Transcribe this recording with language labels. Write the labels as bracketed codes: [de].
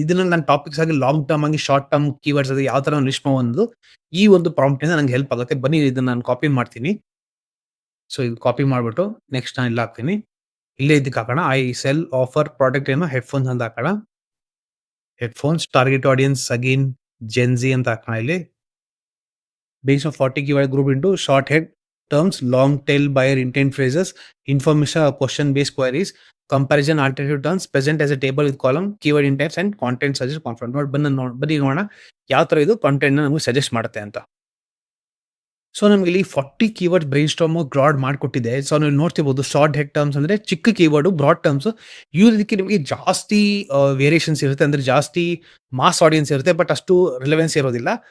[kn] ಇದನ್ನ ನಾನು ಟಾಪಿಕ್ಸ್ ಆಗಿ ಲಾಂಗ್ ಟರ್ಮ್ ಆಗಿ, ಶಾರ್ಟ್ ಟರ್ಮ್ ಕೀವರ್ಡ್ಸ್ ಅದು ಯಾವ ತರ ಲಿಸ್ಟ್ ಮಾಡೋದು, ಈ ಒಂದು ಪ್ರಾಂಪ್ಟ್ ಇಂದ ನಂಗೆ ಹೆಲ್ಪ್ ಆಗುತ್ತೆ. ಬನ್ನಿ ಇದನ್ನ ನಾನು ಕಾಪಿ ಮಾಡ್ತೀನಿ. ಸೊ ಇದು ಕಾಪಿ ಮಾಡ್ಬಿಟ್ಟು ನೆಕ್ಸ್ಟ್ ನಾನು ಇಲ್ಲಿ ಹಾಕ್ತೀನಿ. ಇಲ್ಲೇ ಇದಕ್ಕೆ ಹಾಕೋಣ, ಐ ಸೆಲ್ ಆಫರ್ ಪ್ರಾಡಕ್ಟ್ ಏನೋ ಹೆಡ್‌ಫೋನ್ಸ್ ಅಂತ ಹಾಕೋಣ. ಹೆಡ್‌ಫೋನ್ಸ್ ಟಾರ್ಗೆಟ್ ಆಡಿಯನ್ಸ್ ಅಗೇನ್ ಜೆನ್‌ಝಿ ಅಂತ ಹಾಕೋಣ ಇಲ್ಲಿ. [en] Based on 40 keyword group into short head terms, long tail buyer intent phrases, information or question based queries, comparison alternative terms, present as a table with column, keyword intents and content suggest confident. [kn] ಬನ್ನಿ ನೋಡೋಣ ಯಾವ ತರ ಇದು content ನಮಗೆ suggest ಮಾಡುತ್ತೆ ಅಂತ. So ನಮ್ಗೆ ಇಲ್ಲಿ 40 ಕೀವರ್ಡ್ ಬ್ರೈನ್ ಸ್ಟಾರ್ಮ್ ಗ್ರಾಡ್ ಮಾಡಿಕೊಟ್ಟಿದೆ. ಸೊ ನೀವು ನೋಡ್ತಿರ್ಬೋದು, ಶಾರ್ಟ್ ಹೆಡ್ ಟರ್ಮ್ಸ್ ಅಂದ್ರೆ ಚಿಕ್ಕ ಕೀವರ್ಡ್, ಬ್ರಾಡ್ ಟರ್ಮ್ಸ್ ಇದಕ್ಕೆ ನಿಮಗೆ ಜಾಸ್ತಿ ವೇರಿಯೇಷನ್ಸ್ ಇರುತ್ತೆ, ಅಂದ್ರೆ ಜಾಸ್ತಿ ಮಾಸ್ ಆಡಿಯನ್ಸ್ ಇರುತ್ತೆ, ಬಟ್ ಅಷ್ಟು ರಿಲೆವೆನ್ಸ್ ಇರೋದಿಲ್ಲ.